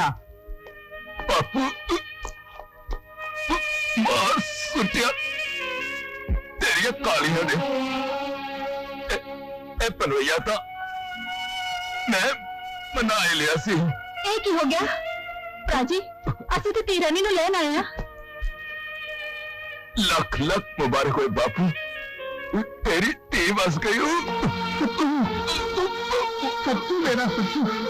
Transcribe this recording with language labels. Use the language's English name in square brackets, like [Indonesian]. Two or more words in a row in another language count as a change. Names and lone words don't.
[Punjabi] ਬਾਪੂ ਮਾਰ ਸੁੱਟਿਆ ਤੇਰੀਆਂ ਕਾਲੀਆਂ ਨੇ ਏ ਪਨਵੈਯਾ ਥਾ ਮੈਂ ਮਨਾ ਹੀ ਲਿਆ ਸੀ ਇਹ ਕੀ ਹੋ ਗਿਆ प्राजी ਅਸੀਂ ਤੇ ਧੀਰਾਨੀ ਨੂੰ ਲੈਣ ਆਏ ਆ ਲੱਖ ਲੱਖ ਮੁਬਾਰਕ ਹੋ ਬਾਪੂ ਤੇਰੀ ਧੀ ਬਸ ਗਈ ਹੋ ਸੱਚੂ ਮੇਰਾ ਸੱਚੂ